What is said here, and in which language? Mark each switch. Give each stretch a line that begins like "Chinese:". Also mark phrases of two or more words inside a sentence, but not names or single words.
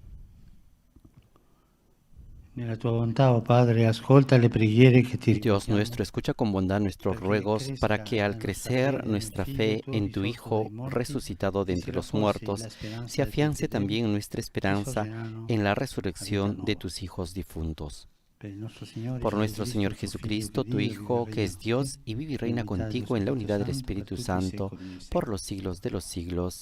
Italian: Nella tua bontà, oh Padre, ascolta le preghiere che ti
Spanish: Dios
Italian: rivolgiamo.
Spanish: nuestro, escucha con bondad nuestros ruegos para que al crecer nuestra fe en tu Hijo resucitado de entre los muertos, se afiance también nuestra esperanza en la resurrección de tus hijos difuntos. Por nuestro Señor Jesucristo, tu Hijo, que es Dios y vive y reina contigo en la unidad del Espíritu Santo, por los siglos de los siglos.